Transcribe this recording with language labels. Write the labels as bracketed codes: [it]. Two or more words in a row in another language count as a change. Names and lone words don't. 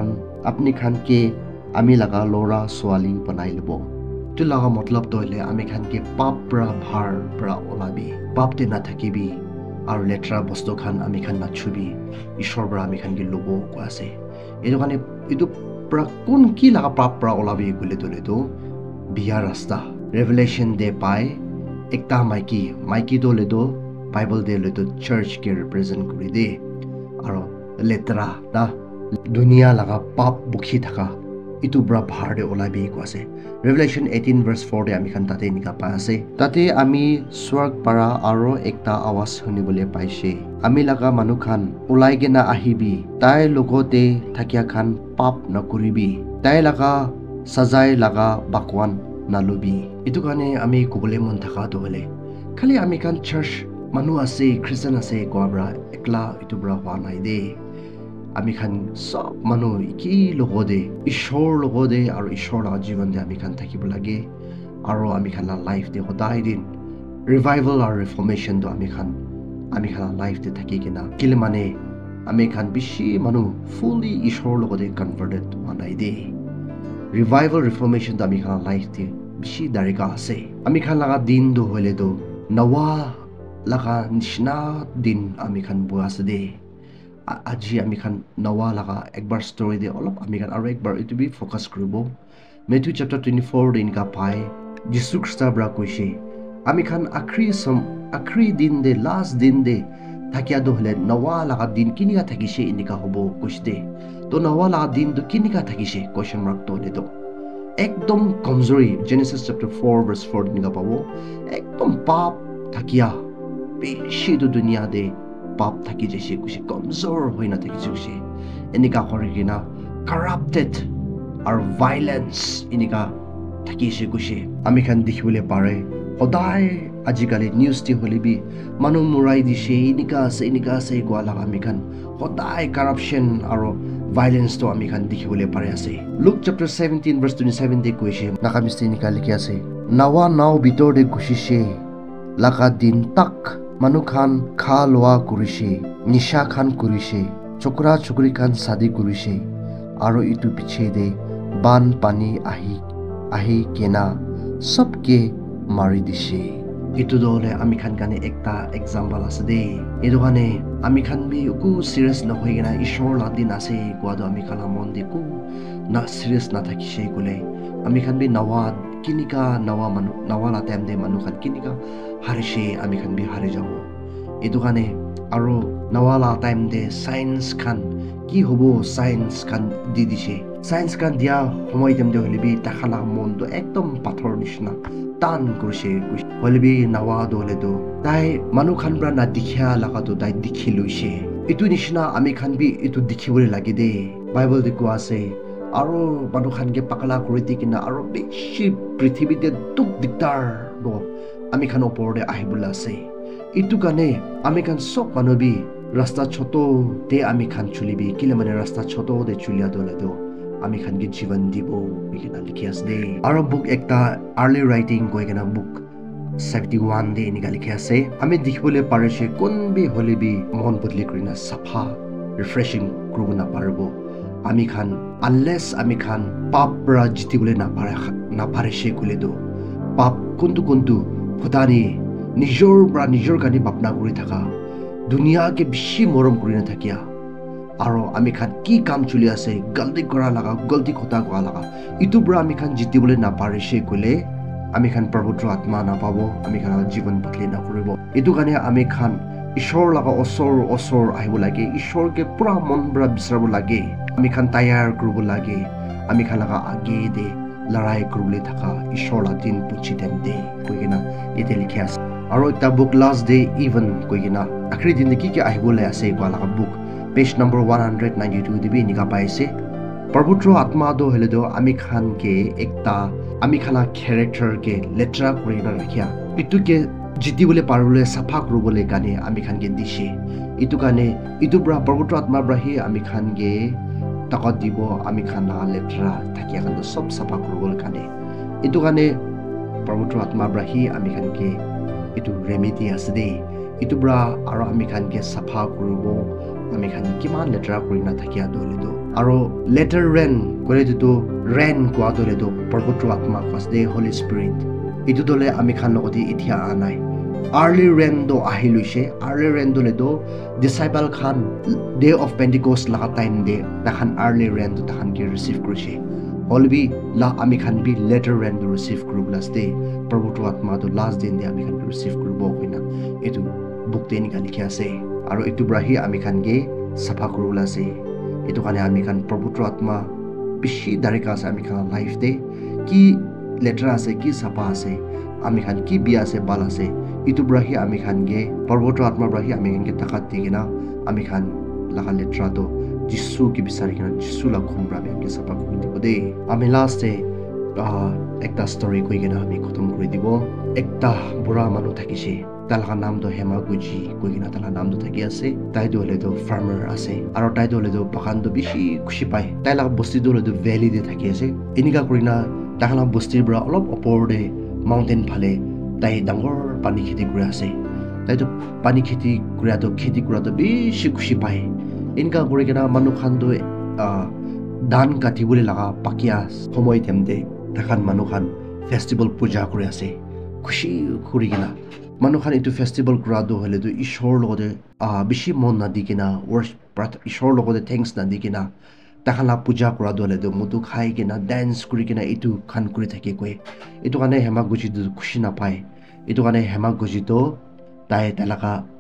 [nag] khan ke ami laga lora swali banai lebo tu laga matlab toile ami khan ke pap pra bhar pra olabi pap te na thakibi aro letra bosto khan ami khan na chubi ishor bra ami khan ke lobo ko ase edu kane itu pra kun ki laga pap pra olabi kule tole to biya rasta revelation de pai ekta maiki dole do bible de le to church ke represent kuri de aro letra da dunia laga pap bukhi thaka itu bra bhar de olabi ko ase revelation 18 verse 4 de ami khan tate nika pa ase tate ami swarg para aro ekta awas hunibole paise ami laga manu khan ulai gena ahibi tai logote thakia khan pap na kuribi tai laga sajai laga bakwan na lubi itu kane ami kubole mon thaka do hole khali ami khan church manu ase Christian ase ko bra ekla itu bra wa nai de ami khan sob manu iki logode ishor logode aro ishor la jivan de ami khan thakibo lage aro ami khan la life de hodai din [en] revival or reformation [nag] do ami khan la life de thaki kena kile mane ami khan bishi manu fully ishor logode converted manai de [en] revival reformation [nag] do ami khan life de bishi darika ase ami khan laga din do hole do nawa laga nishna din ami khan buase de aji ami khan nawa laga ekbar story de olop ami khan aro ekbar itu bi focus kuribo Matthew chapter 24 din ka pai Jesus Christ bra koise ami khan akhri din de last din de thakia do hole nawa laga din kinika thakise inika hobo koiste to nawa laga din do kinika thakise [en] question mark [nag] to le do ekdom kamzori Genesis chapter 4 verse 4 din ka pawo ekdom pap thakia beshi do dunia de pap thaki jese kushi kamzor hoina thaki jese inika korigina [en] corrupted or violence [nag] inika thakise kushi ami khan dikhibole pare hodai ajikali news ti holibi manu murai dise inika ase gwala ami khan hodai corruption aro violence to ami khan dikhibole pare ase Luke chapter 17 verse 27 de koise nakamisti nika likhi ase nawa naw bitor de gushise laka din tak manu khan kha loa kurise nisha khan kurise chokra chokri khan sadi kurise aro itu piche de ban pani ahi kena sabke mari dise itu dole ami khan kane ekta example ase de edu kane ami khan bi ku serious na hoigena ishor la din ase kwa do ami khala mon de ku na serious na thakise kule ami khan bi nawa kinika nawa la time de manu khan kinika harishe ami khan bi hari jabo edu kane aro nawa la time de science khan ki hobo science khan di dise science kan dia homoi dem de holibi takhala mon do ekdom pathor nishna tan kurse holibi nawa do le do dai manu khan bra na dikhya laga do dai dikhiluise itu nishna ami khan bi itu dikhibole lage de bible de ko ase aro manu khan ge pakala kuriti kina aro beshi prithibhi de duk diktar do ami khan opor de ahibula ase itu kane ami khan sok manu bi rasta choto de ami khan chulibi kile mane rasta choto de chulia do le do ami khan ge jivan dibo bigina likhias de aro book ekta [en] early writing [nag] koigena book 71 de inika likhiase ami dikhibole parise konbi holibi mon bodli krina safa refreshing kruna parbo ami khan unless ami khan pap ra jitibole na parise kule do pap kuntu khudani nijor kani bapna kuri thaka dunia ke bishi morom kurina thakia aro ami khan ki kam chuli ase galti kora laga galti khota kwa laga itu bra ami khan jitibole na parise kule ami khan prabhutra atma na pabo ami khan jivan patli na koribo itu kane ami khan ishor laga osor ahibo lage ishor ke pura mon bra bisarbo lage ami khan tayar koribo lage ami khan laga age de larai koribole thaka ishor la din puchi dem de koigena ite likhias aro ta book [en] last day even [nag] koigena akhri din de ki ahibo le ase kwa laga book [en] page number [nag] 192 dibi nika paise prabhutra atma do hele do ami khan ke ekta ami khana character ke letra kurina rakhia itu ke jiti bole parule safa kurubole kane ami khan ke dishe itu kane itu bra prabhutra atma bra hi ami khan ge takat dibo ami khan la letra thakia khan do sob safa kurubole kane itu kane prabhutra atma bra hi ami khan ke itu remedy asde itu bra aro ami khan ke safa kurubo ami khan kiman letra kurina thakia dole do aro [en] letter rain [nag] kore to rain kwa dole do prabhutra atma fasde [en] holy spirit [nag] itu dole ami khan logoti ithia anai [en] early rain [nag] do ahiluise early rain dole do disciple khan [en] day of pentecost [nag] la time de takhan [en] early rain [nag] do takhan ke receive krise holbi la ami khan bi [en] letter rain [nag] do receive kurublas de prabhutra atma do last din de ami khan receive kurubo koina itu book de nikali ase aro itu brahi ami khan ge safa kurula ase itu kane ami khan prabhutra atma bishi darika ase ami khan life de ki letra ase ki safa ase ami khan ki bia ase bal ase itu brahi ami khan ge prabhutra atma brahi ami khan ge takat digena ami khan laga letra to jisu ki bisari kena jisu la khumra me ke safa kuri dibo de ami last de ekta story koi gena ami khotom kuri dibo ekta bura manu thakise talaka naam do Hema Guji koigina tala naam do thaki ase tai do le do farmer ase aro tai do le do bagan do bishi khushi pai tai la bosti do le do valley de thaki ase inika kurina takhala bosti bra olop opor de mountain phale tai dangor pani kheti kura ase tai do pani kheti kura do bishi khushi pai inika kurigena manu khan do dan kati bole laga pakia somoi temde takhan manu khan festival puja kuri ase khushi kurigena manu khan itu festival kura do hole do ishor logode bishi mon na dikina worship ishor logode thanks na dikina takhala puja kura dole do mutu khai kina dance kuri kina itu khan kuri thake koi itu kane hema guji du khushi na pai itu kane hema guji to tai talaka